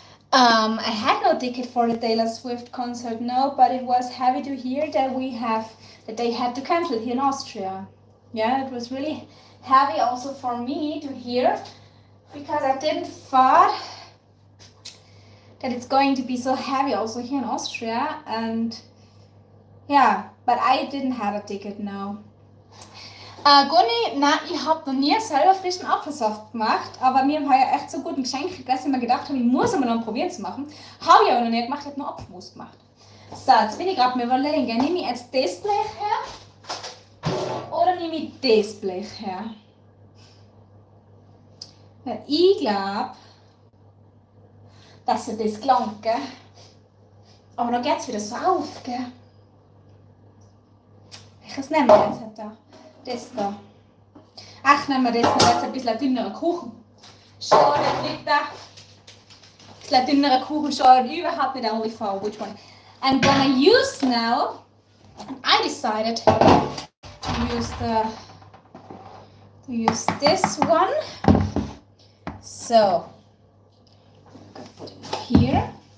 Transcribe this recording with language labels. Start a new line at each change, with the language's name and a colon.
English: I had no ticket for the Taylor Swift concert, no, but it was heavy to hear that they had to cancel it here in Austria. Yeah, it was really heavy also for me to hear because I didn't thought that it's going to be so heavy also here in Austria, and yeah, but I didn't have a ticket now.
German: Gunni, nein, ich habe noch nie selber frischen Apfelsaft gemacht, aber wir haben heuer echt so gut ein Geschenk gekriegt, dass ich mir gedacht habe, ich muss einmal noch probieren zu machen. Habe ich aber noch nicht gemacht, ich habe nur Apfelmus gemacht. So, jetzt bin ich gerade mir überlegen, nehme ich jetzt das Blech her oder nehme ich das Blech her? Weil ich glaube, dass das gelangt, gell? Aber dann geht es wieder so auf, gell? Welches nehmen wir jetzt da? Das da. Ach, nehmen wir das noch jetzt ein bisschen dünnerer Kuchen. Schau, der liegt da. Ein bisschen dünnerer Kuchen, schau überhaupt nicht
English: only for which one. I'm gonna use now, and I decided to use this one. So, gonna put it here.